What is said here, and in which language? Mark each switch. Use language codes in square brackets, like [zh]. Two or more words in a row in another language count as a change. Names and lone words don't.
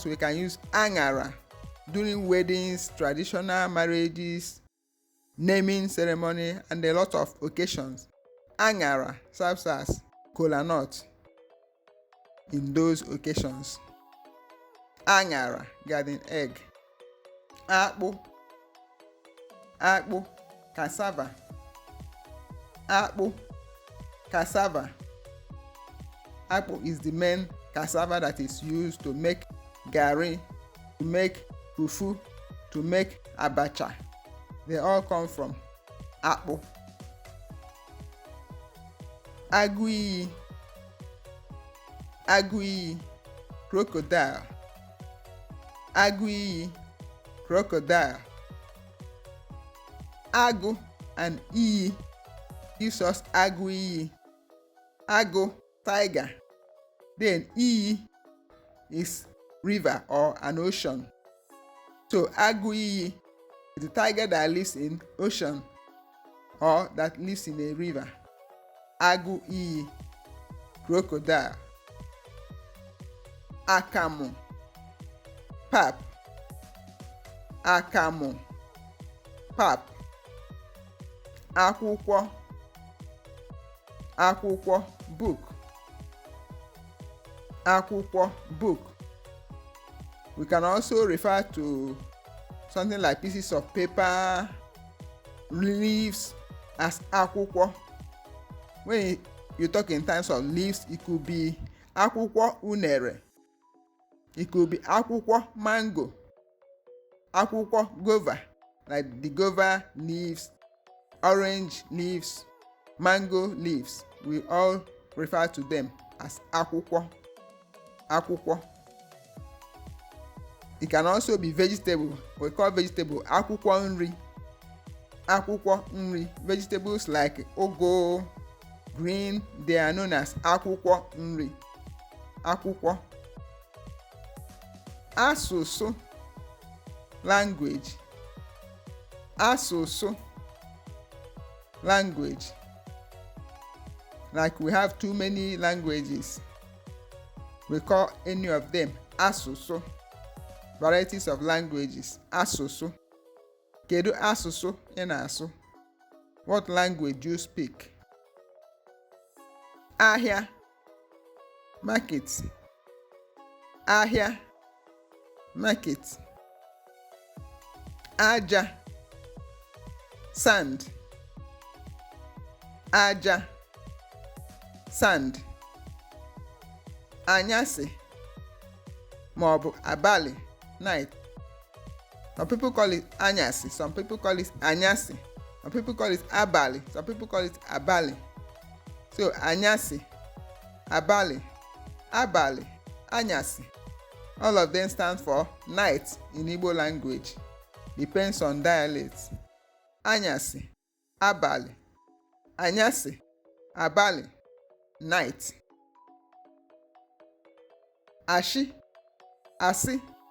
[en] We can use aṅara during weddings, traditional marriages, naming ceremony, and a lot of occasions. Aṅara serves as kola nut in those occasions. Aṅara, garden egg. [ig] Akpụ, akpụ, cassava. Akpụ, cassava. [en] Akpụ is the main cassava that is used to make garri, to make fufu, to make abacha. They all come from akpụ. [ig] Agụ iyi, agụ iyi, crocodile. Agụ iyi, crocodile. [en] Agụ and iyi gives us [ig] agụ iyi. Agụ, [en] tiger. Then iyi is river or an ocean. So [ig] agụ iyi [en] is the tiger that lives in ocean or that lives in a river. [ig] Agụ iyi, crocodile. Akamu, pap. Akamu, pap. Akwụkwọ, akwụkwọ, [en] book. [ig] Akwụkwọ, book. [en] We can also refer to something like pieces of paper, leaves as akwụkwọ. When you talk in terms of leaves, it could be [ig] akwụkwọ unere. [en] It could be akwụkwọ mango. Akwụkwọ guava, like the guava leaves, orange leaves, mango leaves. We all refer to them as akwụkwọ. [ig] Akwụkwọ. [en] It can also be vegetable. We call vegetable [ig] akwụkwọ nri. Akwụkwọ nri. [en] Vegetables like ugu, green, they are known as [ig] akwụkwọ nri. Akwụkwọ. Asụsụ, language. Asụsụ, [en] language. Like we have too many languages. We call any of them asụsụ. Varieties of languages. [ig] Asụsụ. Kedu asụsụ ị na-asụ? [en] What language do you speak? [ig] Ahịa, market. Ahịa, market. Aja, sand. Aja, sand. Anyasị maọbụ abalị, [en] night. Some people call it anyasị, some people call it anyasị, some people call it abalị, some people call it abalị. [ig] So anyasị, abalị, abalị, anyasị. [en] All of them stand for night in Igbo language. Depends on dialect. [ig] Anyasị, abalị, anyasị, abalị, night. Ashi, asị, [en] lie.